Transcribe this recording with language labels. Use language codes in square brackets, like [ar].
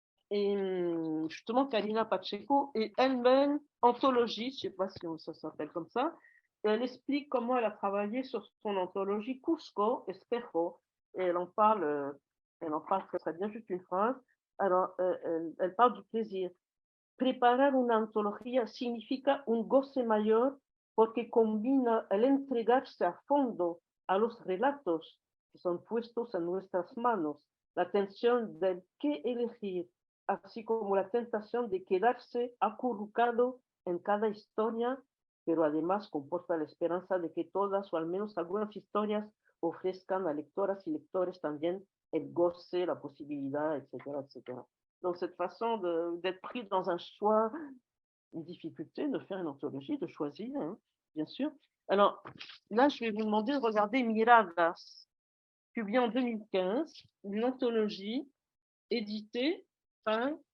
[fr] Et justement, Kalina Pacheco est elle-même anthologiste, je ne sais pas si ça s'appelle comme ça, et elle explique comment elle a travaillé sur son anthologie Cusco Espejo, et elle en parle très, très bien, juste une phrase. Alors, elle parle du plaisir. [es] Preparar una antología significa un goce mayor porque combina el entregarse a fondo a los relatos que son puestos en nuestras manos, la tensión del qué elegir, así como la tentación de quedarse acurrucado en cada historia, pero además comporta la esperanza de que todas o al menos algunas historias ofrezcan a lectoras y lectores también el goce, la posibilidad, etcétera, etcétera. [fr] Donc, cette façon d'être pris dans un choix, une difficulté de faire une anthologie, de choisir, hein, bien sûr. Alors, là, je vais vous demander de regarder Miradas, publié en 2015, une anthologie éditée par...